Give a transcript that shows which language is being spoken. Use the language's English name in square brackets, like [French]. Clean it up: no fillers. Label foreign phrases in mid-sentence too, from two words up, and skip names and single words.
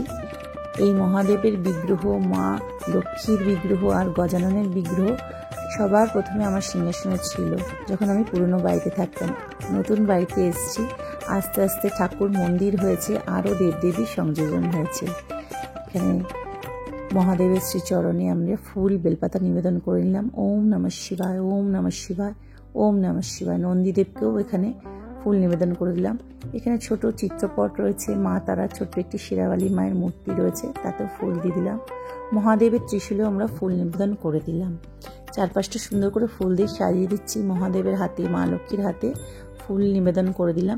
[Bangla] এই মহাদেবের বিগ্রহ, মা লক্ষ্মীর বিগ্রহ আর গজাননের বিগ্রহ সবার প্রথমে আমার সিংহাসনে ছিল যখন আমি পুরনো বাড়িতে থাকতাম। নতুন বাড়িতে এসেছি, আস্তে আস্তে ঠাকুর মন্দির হয়েছে, আরও দেবদেবীর সংযোজন হয়েছে। এখানে মহাদেবের শ্রীচরণে আমরা ফুল বেলপাতা নিবেদন করে নিলাম। [Sanskrit] ওম নমঃ শিবায়, ওম নমঃ শিবায়, ওম নমঃ শিবায়। [Bangla] নন্দীদেবকেও এখানে ফুল নিবেদন করে দিলাম। এখানে ছোট চিত্রপট রয়েছে, মা তারা ছোট্ট একটি শিরাবালী মায়ের মূর্তি রয়েছে, তাতেও ফুল দিয়ে দিলাম। মহাদেবের ত্রিশূলেও আমরা ফুল নিবেদন করে দিলাম। চারপাশটা সুন্দর করে ফুল দিয়ে সাজিয়ে দিচ্ছি। মহাদেবের হাতে, মা লক্ষ্মীর হাতে ফুল নিবেদন করে দিলাম।